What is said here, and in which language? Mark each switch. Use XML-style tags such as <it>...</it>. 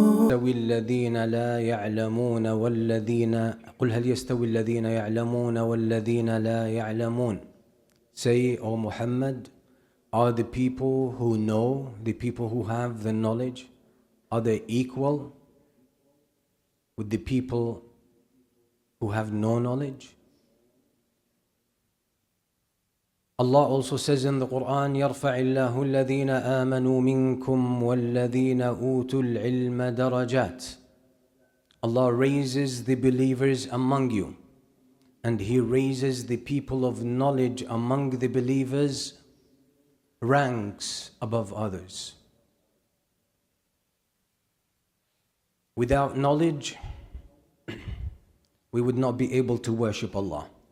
<ar>يستوي الذين لا يعلمون والذين قل هل يستوي الذين يعلمون والذين لا يعلمون.</ar> <en>Say, O Muhammad, are the people who know, the people who have the knowledge, are they equal with the people who have no knowledge? Allah also says in the Quran,</en> <ar>يَرْفَعِ اللَّهُ الَّذِينَ آمَنُوا مِنْكُمْ وَالَّذِينَ أُوتُوا الْعِلْمَ دَرَجَاتٍ.</ar> <en>Allah raises the believers among you, and He raises the people of knowledge among the believers ranks above others. Without knowledge, we would not be able to worship Allah.</en>